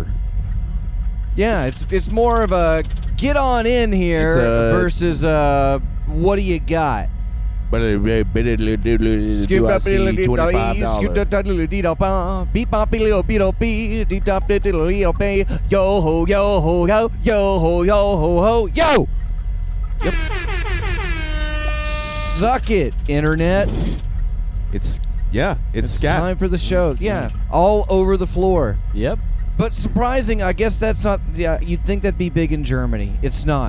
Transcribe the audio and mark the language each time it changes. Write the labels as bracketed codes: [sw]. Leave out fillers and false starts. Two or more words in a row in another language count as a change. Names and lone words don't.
[en] Yeah, it's more of a get on in here versus what do you got? But do I see $25? Yo ho yo ho yo yo ho yo ho ho yo. Yep. Suck it, internet. It's scat. Time for the show. Yeah, all over the floor. Yep. But surprising, I guess that's not. Yeah, you'd think that'd be big in Germany. It's not.